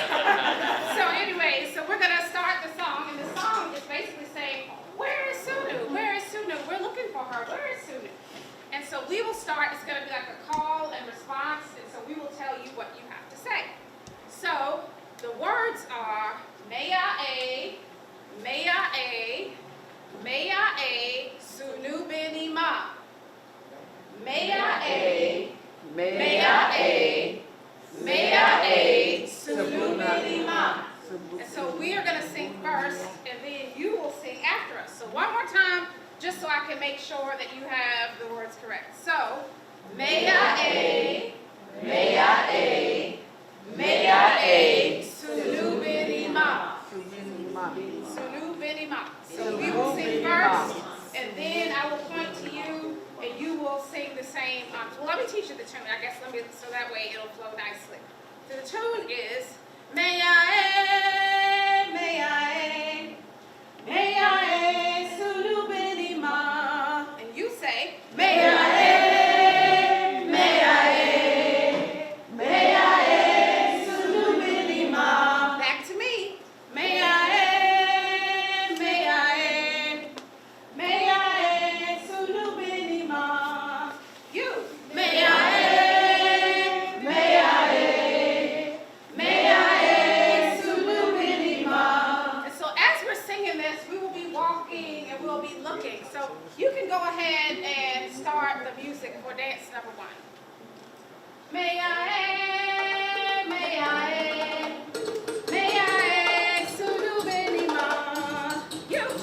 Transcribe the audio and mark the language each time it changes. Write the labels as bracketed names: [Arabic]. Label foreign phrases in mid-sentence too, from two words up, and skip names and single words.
[English] So anyway, so we're gonna start the song, and the song is basically saying, where is Sunu? Where is Sunu? We're looking for her. Where is Sunu? And so we will start, it's gonna be like a call and response, and so we will tell you what you have to say. So, the words are, Mea e, Sunu bini ma. Mea e, Sunu bini ma. And so we are gonna sing first, and then you will sing after us. So one more time, just so I can make sure that you have the words correct. So, Mea e, Sunu bini ma. Sunu bini ma. So we will sing first, and then I will point to you, and you will sing the same. Well, let me teach you the tune. I guess so that way it'll flow nicely. So the tune is Mea e, Sunu bini ma. And you say Mea e, Sunu bini ma. Back to me. Mea e, Sunu bini ma. You. Mea Sunu bini ma. And so as we're singing this, we will be walking and we'll be looking. So you can go ahead and start the music for dance number 1. Mea e, Sunu bini ma. You.